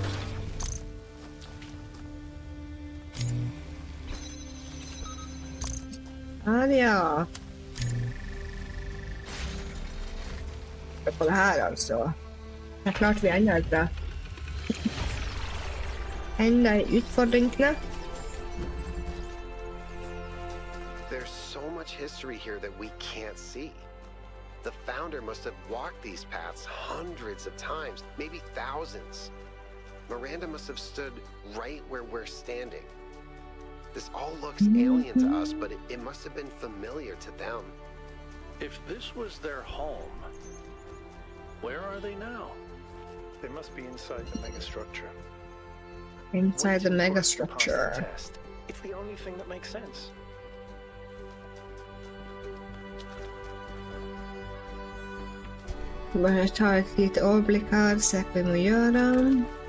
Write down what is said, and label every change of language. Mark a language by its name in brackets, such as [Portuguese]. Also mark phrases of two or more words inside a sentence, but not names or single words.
[Norwegian] Her, ja. Se på det her, altså. Her klarte vi enda et bra. Enda en utfordringene. [English] There's so much history here that we can't see. The founder must have walked these paths hundreds of times, maybe thousands. Miranda must have stood right where we're standing. This all looks alien to us, but it must have been familiar to them. If this was their home, where are they now? They must be inside the megastructure. Inside the Waiting for us to pass megastructure. the test. It's the only thing that makes sense. [Norwegian] Bare ta et lite overblikk her, se hva vi må gjøre.